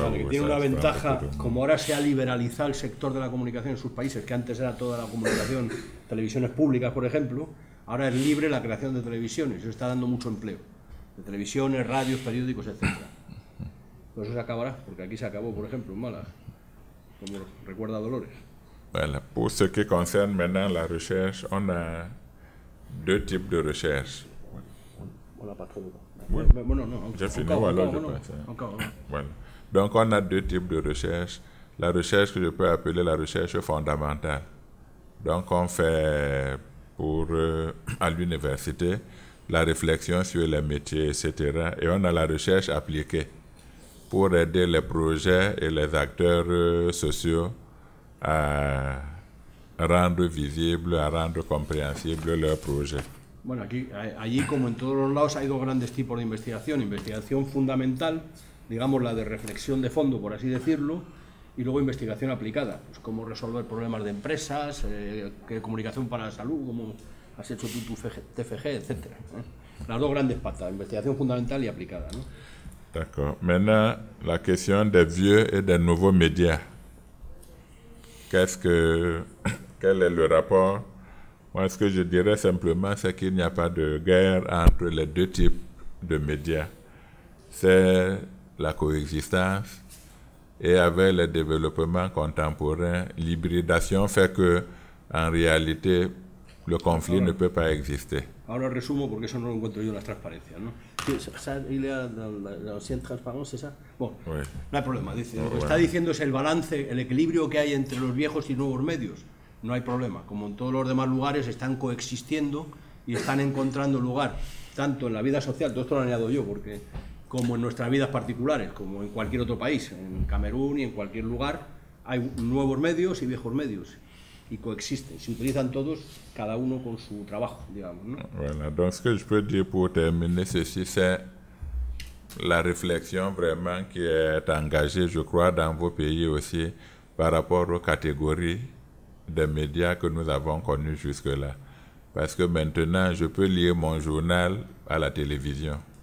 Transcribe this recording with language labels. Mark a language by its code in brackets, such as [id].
[es] Vale, que tiene una ventaja, como ahora se ha liberalizado el sector de la comunicación en sus países, que antes era toda la comunicación, televisiones públicas, por ejemplo, ahora es libre la creación de televisiones, eso está dando mucho empleo, de televisiones, radios, periódicos, etc. Pero eso se acabará, porque aquí se acabó, por ejemplo, en Málaga, como recuerda Dolores. [fr] Voilà. Pour ce qui concerne maintenant la recherche, on a deux types de recherche. On n'a pas trop de temps. Oui. [es] Bueno, [fr] non, J'ai fini, ou alors je passe. Voilà. Donc, on a deux types de recherche. La recherche que je peux appeler la recherche fondamentale. Donc, on fait à l'université la réflexion sur les métiers, etc. Et on a la recherche appliquée pour aider les projets et les acteurs sociaux à rendre visible, à rendre compréhensible leurs projets. [es] Bueno, allí, como en todos los lados, hay dos grandes tipos de investigación. Investigación fundamental, digamos la de reflexión de fondo, por así decirlo, y luego investigación aplicada, pues cómo resolver problemas de empresas, comunicación para la salud, como has hecho tú tu TFG, etc. Las dos grandes patas, investigación fundamental y aplicada, ¿no? [fr] D'accord. Maintenant, la question des vieux et des nouveaux médias. Quel est le rapport? Moi, ce que je dirais simplement, c'est qu'il n'y a pas de guerre entre les deux types de médias. C'est la coexistence. Et avec le développement contemporain, l'hybridation fait que, en réalité, le conflit ne peut pas exister. [es] Ahora resumo porque eso no lo encuentro yo en las transparencias, ¿no? ¿Esa idea de la [fr] ancienne transparence, [es] esa? Bueno, [fr] oui. [es] No hay problema. Dice, lo que está diciendo es el balance, el equilibrio que hay entre los viejos y nuevos medios. No hay problema. Como en todos los demás lugares están coexistiendo y están encontrando lugar, tanto en la vida social, todo esto lo añado yo, porque como en nuestras vidas particulares, como en cualquier otro país, en Camerún y en cualquier lugar, hay nuevos medios y viejos medios. Y coexisten, se utilizan todos, cada uno con su trabajo, digamos, ¿no? [fr] Voilà, donc ce que je peux dire pour terminer ceci, c'est la réflexion vraiment qui est engagée, je crois, dans vos pays aussi, par rapport aux catégories des médias que nous avons connus jusque-là. Parce que maintenant, je peux lire mon journal à la télévision.